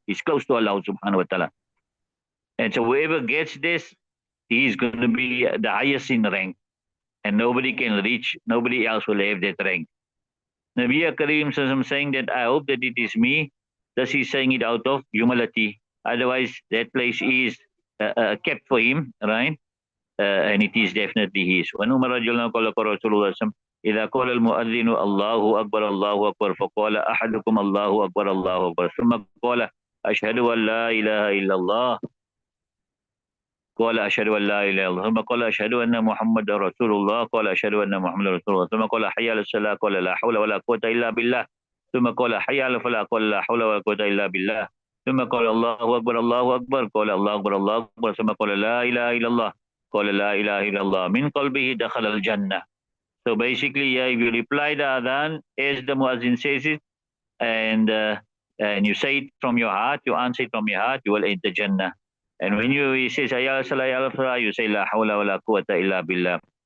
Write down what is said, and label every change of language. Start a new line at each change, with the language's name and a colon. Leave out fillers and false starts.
English: He's close to Allah subhanahu wa ta'ala. And so whoever gets this, he is going to be the highest in rank. And nobody can reach, nobody else will have that rank. Nabi Karim saying that I hope that it is me. Thus he's saying it out of humility. Otherwise, that place is kept for him, right? And it is definitely his.
Arabic: وَنُمَرَ رَجُلًا قَالَ رَسُولُ اللَّهِ إذا قال المؤذن الله أكبر الله أكبر فقال أحدكم الله أكبر الله أكبر ثم قال أشهد أن لا إله إلا الله قال أشهد أن لا إله إلا الله ثم قال أشهد أن محمد رسول الله قال أشهد أن محمد رسول الله ثم قال حي على الصلاة قال لا حول ولا قوة إلا بالله ثم قال حي على الفلاح قال لا حول ولا قوة إلا بالله ثم قال الله أكبر الله أكبر قال الله أكبر الله أكبر ثم قال لا إله إلا الله قال لا إله إلا الله من قلبه دخل الجنة.
English: So basically, yeah, if you reply the adhan as the muazzin says it, and you say it from your heart, you answer it from your heart, you will enter Jannah. And when he says ya salah ya salah, you say la hawla wa la quwwata illa billah.